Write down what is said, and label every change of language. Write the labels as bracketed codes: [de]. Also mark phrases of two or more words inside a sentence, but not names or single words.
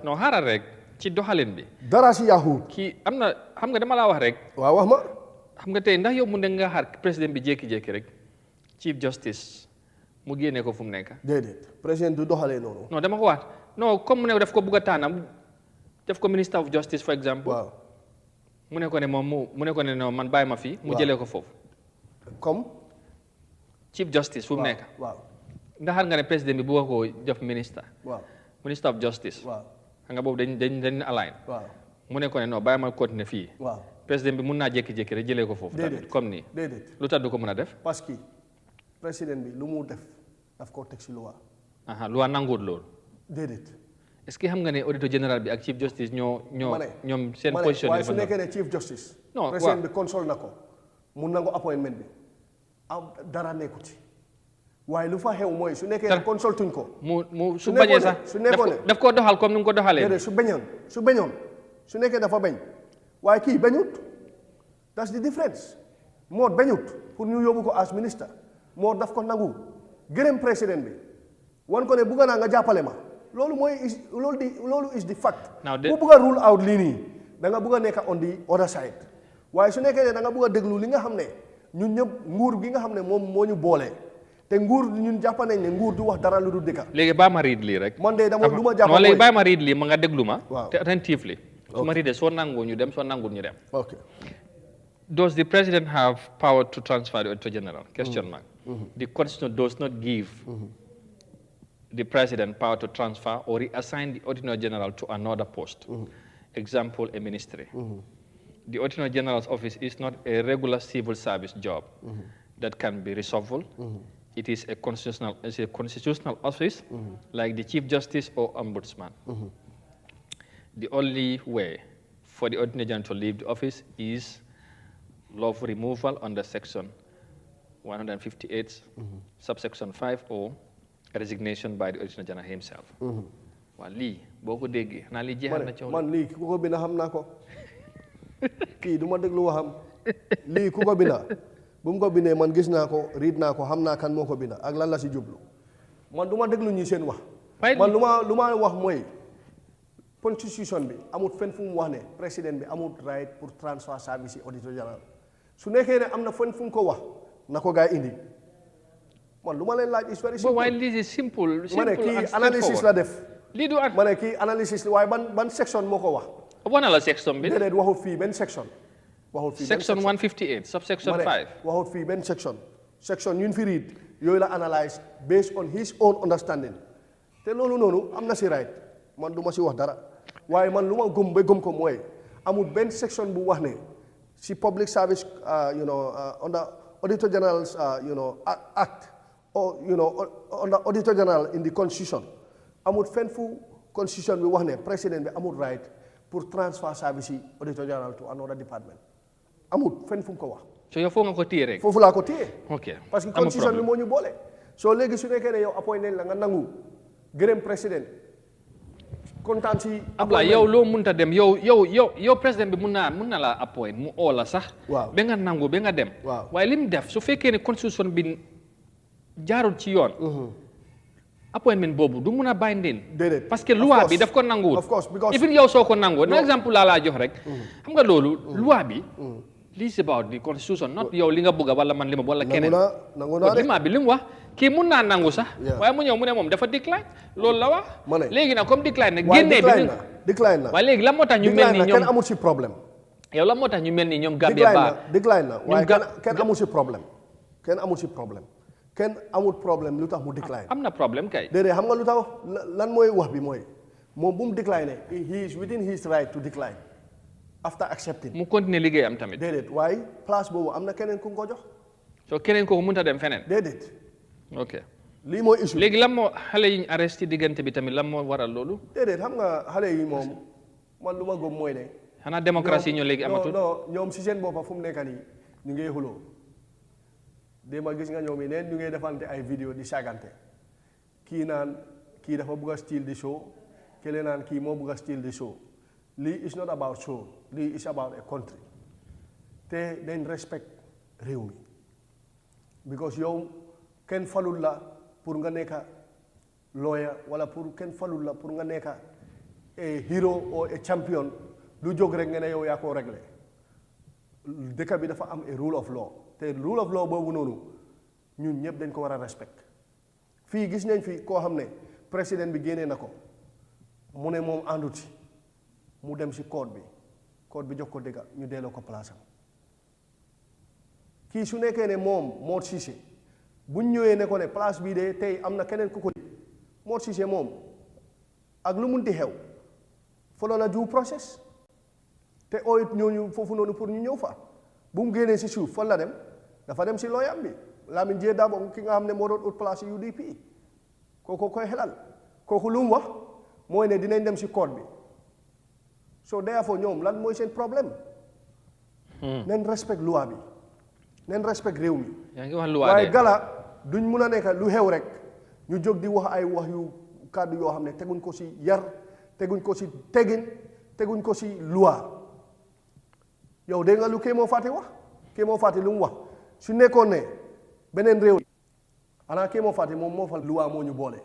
[wo] non xaaral rek ci doxalin bi. dara si yaaxu. kii am na xam nga dama laa wax rek. waaw wax ma. xam nga tey ndax yow mu ne nga xaar président bi jékki-jékki rek [en] chief justice [wo] mu génnee ko fu mu nekk. déedéet président du doxalee noonu. non dama ko wax non comme mu ne daf ko bugg a tànnam def ko [en] minister of justice for example. [wo] waaw mu ne ko ne moom mu ne ko ne non man bàyyi ma fii mu jëlee ko foofu comme [en] chief justice [wo] fu mu nekk waaw ndax xam nga ne président bi bu ko def ministre waaw [en] minister of justice [wo] waaw xam nga boobu dañ align waaw mu ne ko ne non bàyyi ma continuer fii waaw président bi mun naa jékki-jékki rek jëlee ko foofu tamit comme nii déedéet lu tax du ko mën a def parce que président bi lu mu def daf koo teg si loi loi nanguwul loolu déedéet [fr] est-ce que [wo] xam nga ne [fr] auditeur général [wo] bi ak [en] chief justice [wo] ñoom seen position waaye su nekkee ne [en] chief justice [wo] non président bi console na ko mu nangu appointment bi dara nekkuti waaye lu fa xew mooy su nekkee ne consultuñ ko mu su bañee sax su nekkoon ne daf koo doxal comme ni mu ko doxalee déedéet su bañoon su nekkee dafa bañ waaye kii bañut [en] that's the difference [wo] moo bañut pour ñu yóbbu ko as ministre moo daf ko nangu gërëm président bi wan ko ne bugga naa nga jàppale ma loolu mooy loolu [en] is the fact [wo] bu bugg a [en] rule out [wo] lii nii da nga bugg a nekk [en] on the other side [wo] waaye su nekkee ne da nga bugg a déglu li nga xam ne ñun ñëpp nguur gi nga xam ne moom moo ñu boole te nguur ñun jàpp nañ ne nguur du wax dara lu du dëkka léegi baa ma read lii rek man de dama lu ma jàpp non léegi baa ma read lii ma nga déglu ma waaw te attentively su ma readee soo nangoo ñu dem soo nangul ñu dem okay [en] does the president have power to transfer the auditor general question mark the constitution does not give the president power to transfer or reassign the auditor general to another post example a ministry the auditor general's office is not a regular civil service job that can be reshuffled it is a constitutional office like the chief justice or ombudsman the only way for the auditor general to leave the office is lawful removal under section 158 subsection 5 or resignation by the auditor general himself [wo] waa lii boo ko déggee xanaa lii jeexal na coow man lii ku ko binda xam naa ko kii du ma déglu waxam lii ku ko binda bu mu ko bindee man gis naa ko read naa ko xam naa kan moo ko binda ak lan la si jublu man du ma déglu ñi seen wax man lu ma wax mooy constitution bi amul fenn fu mu wax ne président bi amul right pour transfer service yi [en] auditor general [wo] su nekkee ne am na fenn fu mu ko wax na ko gaay indi man lu ma leen laaj [en] is very simple [wo] waaye lii simple ma ne kii analysis la def lii du ma ne kii analysis la waaye ban section moo ko wax wana la section bi déedéet waxut fii benn section waxut fii section 158 subsection 5 waxut fii benn section ñun fi read yooyu la analyse [en] based on his own understanding [wo] te loolu noonu am na si right man du ma si wax dara waaye man lu ma gëm ba gëm ko mooy amul benn section bu wax ne si [en] public service under auditor general's act or under auditor general in the constitution [wo] amul fenn fu constitution bi wax ne président bi amul right pour transfer service yi [en] auditor general to another department [wo] amul fenn fu mu ko wax. so yow foo nga ko téye rek. foofu laa ko téye. ok parce que constitution bi moo ñu boole. soo léegi su nekkee ne yow appoint nañ la nga nangu gërëm président kontaan si. Ablaye yow loo mënta dem yow président bi mun na la appoint mu oo la sax. waaw ba nga nangu ba nga dem. waaw waaye li mu def su fekkee ne constitution bi jaarul ci yoon. appointment boobu du mun a binding. déedéet parce que loi bi daf ko nanguwul. [en] of course because [wo] even yow soo ko nanguwul. no exemple laa jox rek. xam nga loolu loi bi. lii c'est [en] about the constitution not [wo] yow li nga bëgg wala man li ma wala keneen. nangu naa lima bi li mu wax kii mun naa nangu sax. waaye mu ñëw mu ne moom dafa decline loolu la wax. ma ne léegi nag comme decline nag. génnee bi decline na waaye léegi lan moo tax ñu mel ni ñoom kenn amul si problème. yow lan moo tax ñu mel ni ñoom Gambia ba decline na waaye kenn amul si problème. kenn amul si problème. kenn amul problème lu tax mu decline. am na problème kay. déedéet xam nga lu tax lan mooy wax bi mooy moom bu mu decline [en] he is within his right to decline after accepting. [wo] mu continuer liggéeyam tamit. déedéet waaye place boobu am na keneen ku ko jox. so keneen kooku mënut a dem feneen. déedéet. ok lii mooy issue. léegi lan moo xale yi ñu arrêté ci diggante bi tamit lan moo waral loolu. déedéet xam nga xale yi moom man lu ma gëm mooy ne. xanaa démocratie ñoo léegi amatul. non ñoom si seen boppa fu mu nekk nii ñu ngi xuloo démba gis nga ñoom yi neen ñu ngi defante ay vidéo di sagante kii naan kii dafa bugg a [en] steal the show [wo] kële naan kii moo bugg a [en] steal the show [wo] lii [en] is not about show [wo] lii [en] is about a country [wo] te dañ respect réew mi because yow kenn falul la pour nga nekka lawyer wala pour kenn falul la pour nga nekka [en] a hero or a champion [wo] lu jóg rek nga ne yow yaa koo réglé dëkk bi dafa am [en] a rule of law [wo] te [en] rule of law [wo] boobu noonu ñun ñëpp dañ ko war a respect fii gis nañ fi koo xam ne président bi génnee na ko mu ne moom ànduti mu dem si court bi code bi jox ko dëgga ñu delloo ko place am kii su nekkee ne moom Mor Cissé buñ ñëwee ne ko ne place bii de tey am na keneen ku ko Mor Cissé moom ak lu munti xew follow na [en] due process [wo] te ooyit ñooñu foofu noonu pour ñu ñëw fa bu mu génnee si suuf fan la dem dafa dem si looyam bi Lamin Jee Dabo ki nga xam ne moo doon ut place UDP kooku koy xelal kooku lu mu wax mooy ne dinañ dem si code bi [en] so therefore [wo] ñoom lan mooy seen problème nen respect loi bi nen respect réew mi yaa ngi wax loi waaye gala duñ mun a nekk lu xew rek ñu jóg di wax ay wax yu kàddu yoo xam ne teguñ ko si yar teguñ ko si tegin teguñ ko si loi yow dégg nga lu Kémo Fatty wax Kémo Fatty lu mu wax su nekkoon ne beneen réew ana Kémo Fatty moom moo fa loi moo ñu boole